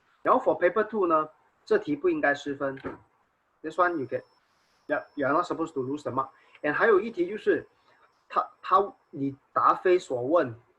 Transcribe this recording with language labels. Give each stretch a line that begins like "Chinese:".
Chinese: 然后 for Paper 2呢，这题不应该失分。
English: This one you get, you are not supposed to lose the mark.
Chinese: And 还有一题就是你答非所问。